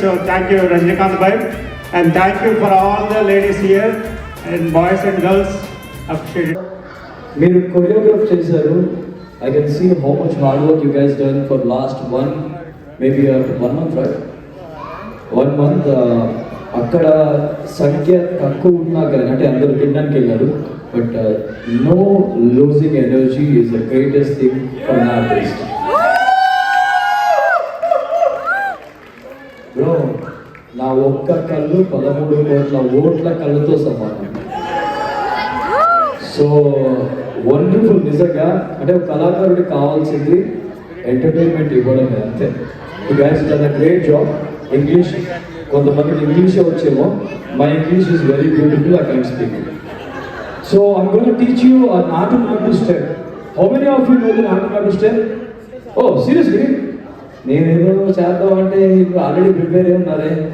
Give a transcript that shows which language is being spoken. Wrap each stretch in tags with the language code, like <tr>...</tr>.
<en>So thank you, Rajnikant bhai, and thank you for all the ladies here and boys and girls. Appreciate it.</en> <te>మీరు choreograph చేశారు.</te> <en>I can see how much hard work you guys done for last maybe 1 month, right? 1 month.</en> <te>అక్కడ సంఖ్య తక్కువ ఉన్నా కానీ అంటే అందరూ తినడానికి వెళ్ళారు.</te> <en>But no losing energy is the greatest thing for an artist.</en> <te>Bro, నా ఒక్క కళ్ళు 13 కోట్ల ఓట్ల కళ్ళతో సమానం.</te> <en>So wonderful.</en> <te>నిజంగా అంటే ఒక కళాకారుడికి కావాల్సింది ఎంటర్టైన్మెంట్ ఇవ్వడమే, అంతే.</te> <en>You guys done a great job.</en> <te>English కొంతమందికి ఇంగ్లీషే వచ్చేమో.</te> <en>My English is very beautiful. I can speak. So I'm going to teach you an Natanadu step. How many of you know the Natanadu step? Oh, seriously?</en> <te>నేను చేద్దాం అంటే already prepare అయి ఉన్నారే.</te>